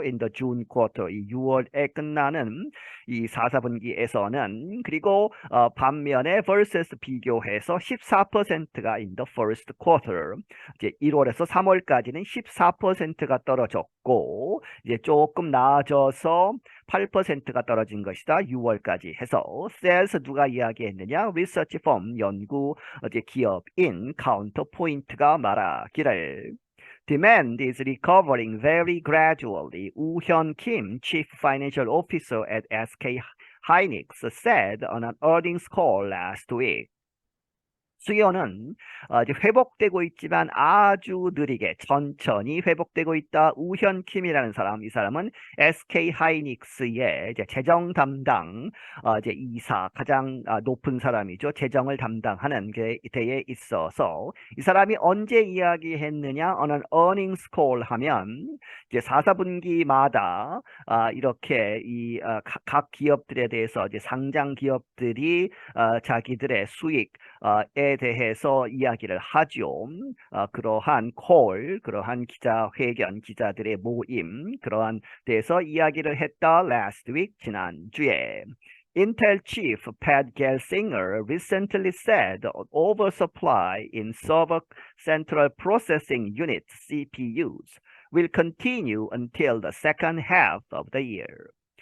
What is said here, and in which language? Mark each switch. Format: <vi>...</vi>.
<en>In the June quarter</en> <ko>이 6월에 끝나는 이 4사분기에서는 그리고 반면에 versus 비교해서 14%가</ko> <en>in the first quarter</en> <ko>이제 1월에서 3월까지는 14%가 떨어졌고 이제 조금 나아져서 8%가 떨어진 것이다. 6월까지 해서 says 누가 이야기했느냐? 리서치 펌 연구 기업인 카운터포인트가 말하기를</ko> <en>Demand is recovering very gradually. 우현 Kim, Chief Financial Officer at SK Hynix, said on an earnings call last week.</en> <ko>수요는 이제 회복되고 있지만 아주 느리게 천천히 회복되고 있다. 우현킴이라는 사람, 이 사람은 SK 하이닉스의 이제 재정 담당 이제 이사 가장 높은 사람이죠. 재정을 담당하는 데에 있어서 이 사람이 언제 이야기했느냐?</ko> <en>on an earnings call</en> <ko>하면 이제 4사분기마다 이렇게 이 각 기업들에 대해서 이제 상장 기업들이 자기들의 수익에 대해서 이야기를 하죠. 그러한 콜, 그러한 기자회견, 기자들의 모임, 그러한 데서 이야기를 했다.</ko> <en>Last week,</en> <ko>지난주에.</ko> <en>Intel chief Pat Gelsinger recently said oversupply in server central processing unit CPUs will continue until the second half of the year.</en>